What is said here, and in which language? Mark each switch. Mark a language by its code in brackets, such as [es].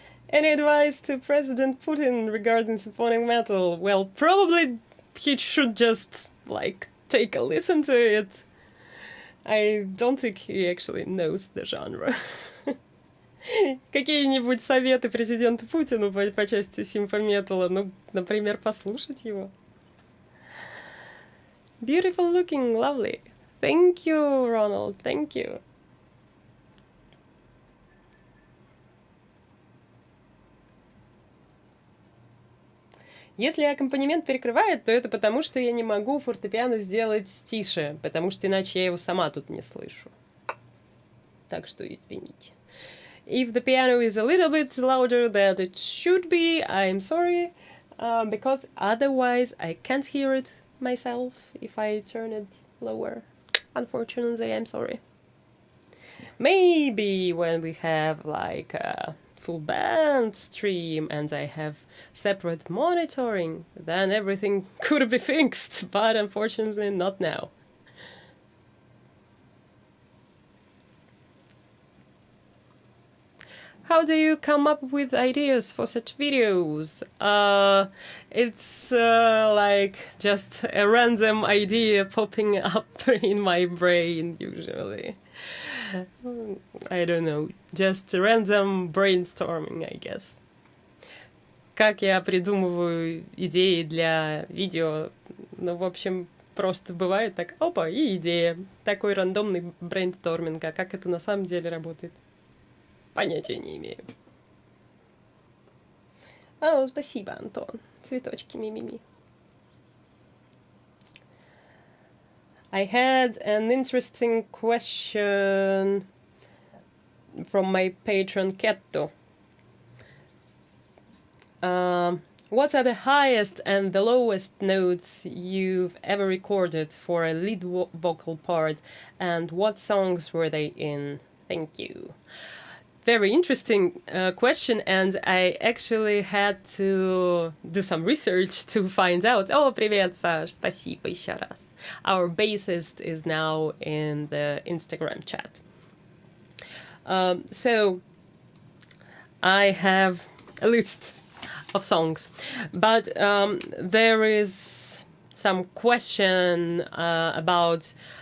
[en] Any advice to President Putin regarding symphonic metal? Well, probably he should just, like, take a listen to it. I don't think he actually knows the genre. [ru] Какие-нибудь советы президенту Путину по части симфометала? Ну, например, послушать его. [en] Beautiful looking, lovely. Thank you, Ronald, thank you. [ru] Если аккомпанемент перекрывает, то это потому, что я не могу фортепиано сделать тише, потому что иначе я его сама тут не слышу. Так что извините. [en] If the piano is a little bit louder than it should be, I'm sorry, because otherwise I can't hear it myself if I turn it lower. Unfortunately, I'm sorry. Maybe when we have like a full band stream and I have separate monitoring, then everything could be fixed, but unfortunately not now. How do you come up with ideas for such videos? It's like just a random idea popping up in my brain usually. I don't know, just random brainstorming, I guess. [ru] Как я придумываю идеи для видео? Ну, в общем, просто бывает так, опа, и идея. Такой рандомный брейнсторминг, а как это на самом деле работает? Понятия не имею. О, спасибо, Антон. Цветочки, мимими. [en] I had an interesting question from my patron Ketto. What are the highest and the lowest notes you've ever recorded for a lead vocal part, and what songs were they in? Thank you. Very interesting question, and I actually had to do some research to find out. Oh, [ru] привет, Саш, спасибо еще раз. [en] Our bassist is now in the Instagram chat. So I have a list of songs, but there is some question about